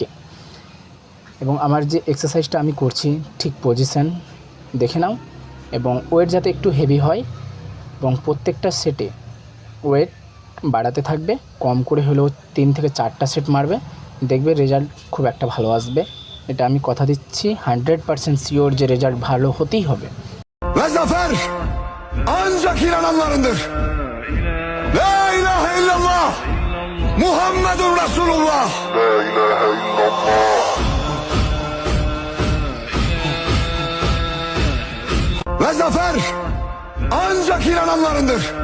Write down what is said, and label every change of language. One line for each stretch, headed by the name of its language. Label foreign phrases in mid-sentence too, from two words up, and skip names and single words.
Bangla: এবং আমার যে এক্সারসাইজটা আমি করছি ঠিক পজিশান দেখে নাও এবং ওয়েট যাতে একটু হেভি হয় এবং প্রত্যেকটা সেটে ওয়েট বাড়াতে থাকবে, কম করে হলেও 3 থেকে 4টা সেট মারবে, দেখবে রেজাল্ট খুব একটা ভালো আসবে। এটা আমি কথা দিচ্ছি, 100% শিওর যে রেজাল্ট ভালো হতেই হবে।
Turkish: Ve zafer ancak inananlarındır.
Arabic: لا إله إلا الله محمد رسول الله. لا إله إلا الله.
Turkish: Ve zafer ancak inananlarındır.